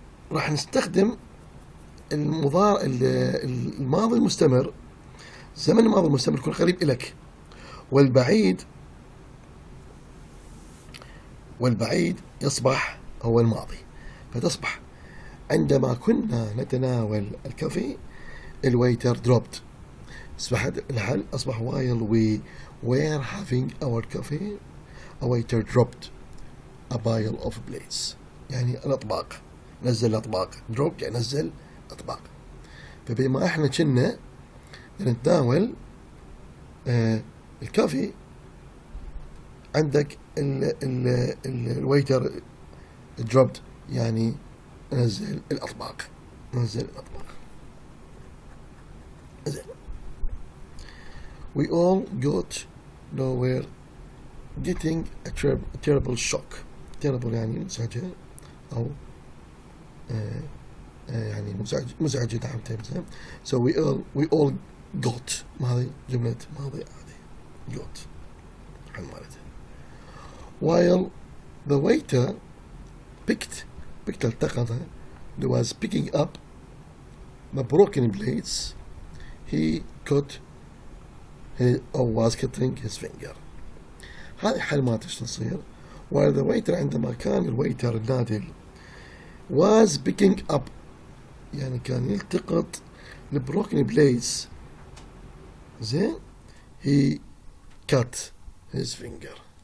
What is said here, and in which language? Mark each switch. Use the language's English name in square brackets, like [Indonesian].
[Arabic] فراح نستخدم الماضي المستمر. زمن الماضي المستمر يكون قريب إلك، والبعيد يصبح هو الماضي. فتصبح عندما كنا نتناول الكافي الويتر dropped. أصبح الحل أصبح [English] while we were having our coffee a waiter dropped a pile of plates. [Arabic] يعني الأطباق، نزل الأطباق. drop يعني نزل أطباق. فبما احنا كنا نتناول الكافي، عندك الويتر dropped يعني نزل الأطباق. زين. [English] we all were getting a terrible shock. [Arabic] terrible يعني مزعجة، أو يعني مزعجة. نعم تمام. [English] so we all got، [Arabic] هذه جملة ماضي عادي. got حل مالتها. [English] while the waiter picked التقط was picking up the broken plates, he was cutting his finger. [Arabic] هذه حل ما تصير. [English] while the waiter [Arabic] عندما كان الويتر النادل [English] was picking up [Arabic] يعني كان يلتقط البروكن بليتس، زين، [English] he cut his finger.